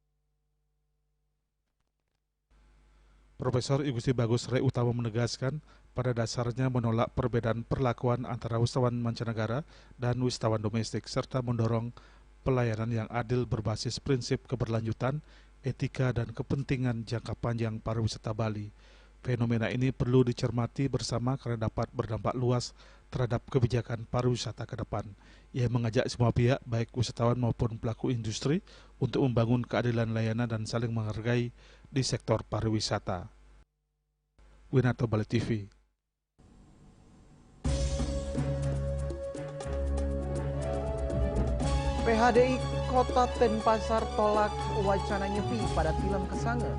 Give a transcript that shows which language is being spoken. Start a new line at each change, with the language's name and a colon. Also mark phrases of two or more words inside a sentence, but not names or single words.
Indonesian: Profesor Igusti Bagus Rai Utama menegaskan pada dasarnya menolak perbedaan perlakuan antara wisatawan mancanegara dan wisatawan domestik, serta mendorong pelayanan yang adil berbasis prinsip keberlanjutan, etika, dan kepentingan jangka panjang pariwisata Bali. Fenomena ini perlu dicermati bersama karena dapat berdampak luas terhadap kebijakan pariwisata ke depan. Ia mengajak semua pihak, baik wisatawan maupun pelaku industri, untuk membangun keadilan layanan dan saling menghargai di sektor pariwisata. Winato, Bali TV. PHDI Kota Denpasar tolak wacana nyepi pada film Kesange.